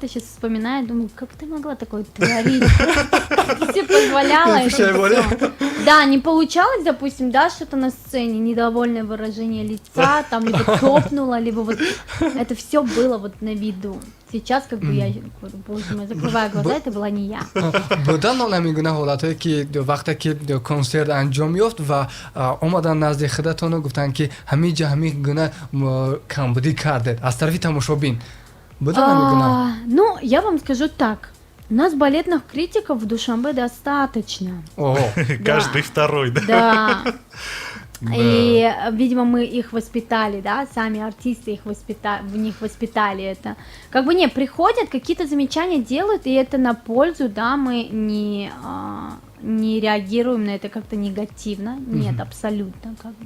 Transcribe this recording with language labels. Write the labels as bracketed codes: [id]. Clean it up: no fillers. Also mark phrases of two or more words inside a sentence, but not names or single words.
[ru] Сейчас вспоминаю, думаю, как ты могла такое творить? Как ты себе позволяла это всё? Да, не получалось, допустим, да, что-то на сцене, недовольное выражение лица, там либо топнула, либо вот это все было вот на виду. Сейчас как бы я говорю, боже мой, закрываю глаза, это была не я. [tg] будан намегуна ҳолатое ки вақте ки консерт анҷом ёфт ва омадан назди худатону гуфтанд ки ҳамин ҷа ҳамин гуна камбудӣ кардед аз тарафи тамошобин будан намегуна. [ru] Ну, я вам скажу так. У нас балетных критиков в Душанбе достаточно. Каждый второй, да? Да. Да. И, видимо, мы их воспитали, да, сами артисты в них воспитали это. Как бы не, приходят, какие-то замечания делают, и это на пользу, да, мы не реагируем на это как-то негативно, нет, абсолютно, как бы.